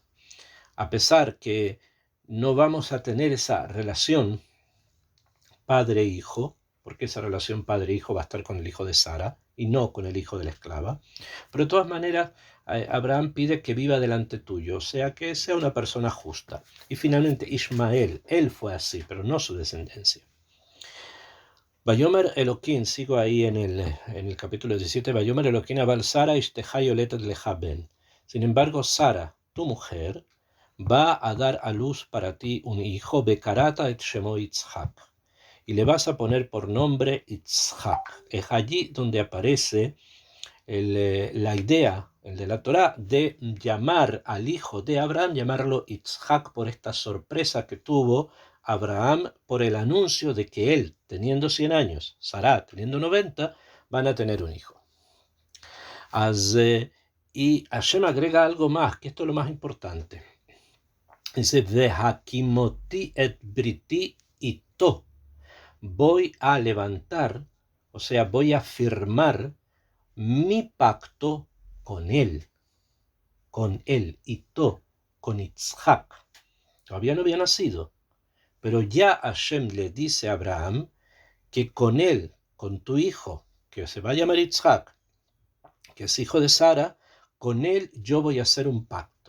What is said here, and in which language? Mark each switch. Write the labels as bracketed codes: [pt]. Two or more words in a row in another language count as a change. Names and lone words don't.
[es] A pesar que no vamos a tener esa relación padre-hijo, porque esa relación padre-hijo va a estar con el hijo de Sara y no con el hijo de la esclava. Pero de todas maneras, Abraham pide que viva delante tuyo, o sea, que sea una persona justa. Y finalmente Ismael, él fue así, pero no su descendencia. [he] ויאמר אלהים, [es] sigo ahí en el capítulo 17, [he] ויאמר אלהים אבל שרה אשתך ילדת לך בן. [es] Sin embargo, Sara, tu mujer, va a dar a luz para ti un hijo, [he] וקראת את שמו יצחק, [es] y le vas a poner por nombre Yitzhak. Es allí donde aparece la idea, el de la Torá, de llamar al hijo de Abraham, llamarlo Yitzhak, por esta sorpresa que tuvo Abraham por el anuncio de que él, teniendo 100 años, Sará teniendo 90, van a tener un hijo. Y Hashem agrega algo más, que esto es lo más importante. Dice, [he] והקמתי את בריתי אתו. [es] Voy a levantar, o sea, voy a firmar mi pacto con él, ito, con Yitzhak. Todavía no había nacido, pero ya Hashem le dice a Abraham que con él, con tu hijo, que se va a llamar Yitzhak, que es hijo de Sara, con él yo voy a hacer un pacto.